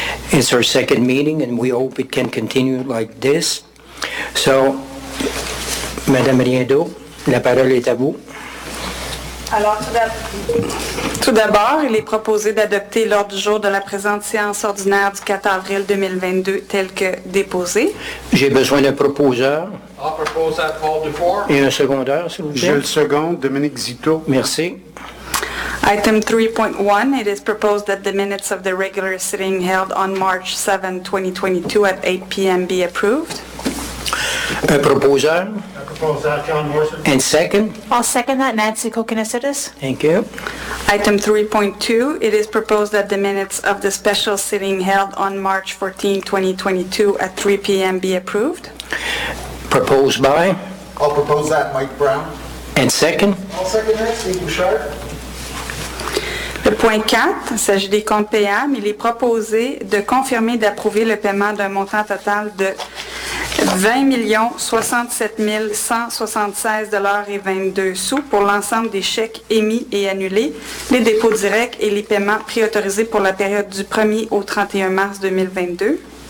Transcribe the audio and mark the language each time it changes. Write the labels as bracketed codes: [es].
[en] It's our second meeting, and we hope it can continue like this. [fr] So, Madame Riendo, la parole est à vous. Alors, tout d'abord, il est proposé d'adopter l'ordre du jour de la présente séance ordinaire du 4 avril 2022 tel que déposé. J'ai besoin d'un proposeur. [en] I'll propose that Paul Dufour. [fr] Et un secondaire, s'il vous plaît. Je le seconde, Dominique Zito. Merci. [en] Item 3.1, it is proposed that the minutes of the regular sitting held on March 7, 2022 at 8 p.m. be approved. [fr] Un proposeur. [en] I propose that John Morrison. And second. I'll second that, Nancy Kokonisitis. Thank you. Item 3.2, it is proposed that the minutes of the special sitting held on March 14, 2022 at 3 p.m. be approved. Proposed by. I'll propose that, Mike Brown. And second. I'll second that, Steve Bouchard. [fr] Le point 4, il s'agit des comptes payables. Il est proposé de confirmer et d'approuver le paiement d'un montant total de 20 67 176 $22 pour l'ensemble des chèques émis et annulés, les dépôts directs et les paiements préautorisés pour la période du 1er au 31 mars 2022.